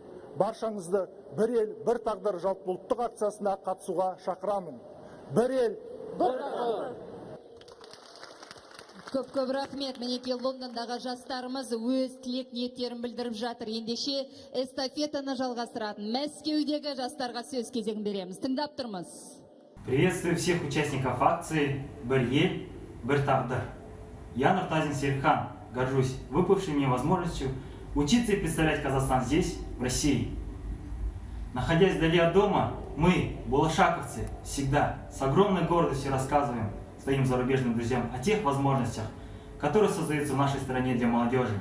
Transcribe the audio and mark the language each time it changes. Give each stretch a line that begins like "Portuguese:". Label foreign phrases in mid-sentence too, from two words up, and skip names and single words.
Kazakh: Баршаңызды бір ел, бір тағдыр жалпыұлттық акциясына қатысуға шақырамын. Бір ел, бір тағдыр. Көп рахмет. Мінекей Лондондағы жастарымыз өз тілек ниеттерін білдіріп жатыр. Ендеше эстафетаны жалғастыратын Мәскеудегі жастарға сөз кезегін береміз. Тыңдап тұрмыз.
Russian: Приветствую всех участников акции «Бір ел, бір тағдыр». Я Нуртазин Серхан, горжусь выпавшей мне возможностью учиться и представлять Казахстан здесь, в России. Находясь вдали от дома, мы, болашаковцы, всегда с огромной гордостью рассказываем своим зарубежным друзьям о тех возможностях, которые создаются в нашей стране для молодежи.